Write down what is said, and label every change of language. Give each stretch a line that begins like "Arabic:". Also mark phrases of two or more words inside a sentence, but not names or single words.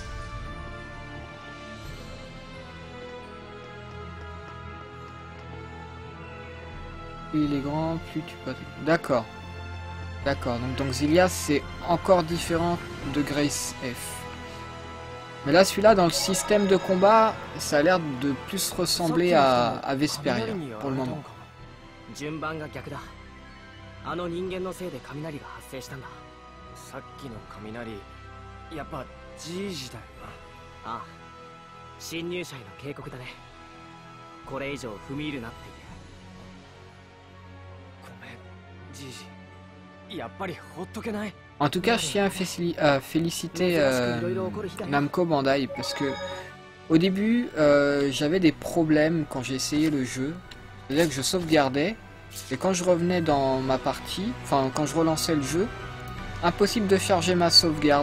French: Plus il est grand, plus tu peux... D'accord. D'accord, donc dans Xillia, c'est encore différent de Grace F. Mais là, celui-là, dans le système de combat, ça a l'air de plus ressembler à Vesperia, pour le moment.
Japanese: あの人間のせいで雷が発生したんだ。さっきの雷、やっぱじいじだよな。ああ、侵入者への警告だね。これ以上踏み入るなって言う。ごめん、じいじ。やっぱりほっとけない。
French: En tout cas, je tiens à féliciter Namco Bandai parce que au début, j'avais des problèmes quand j'ai essayé le jeu. C'est-à-dire que je sauvegardais. Et quand je revenais dans ma partie, enfin quand je relançais le jeu, impossible de charger ma sauvegarde.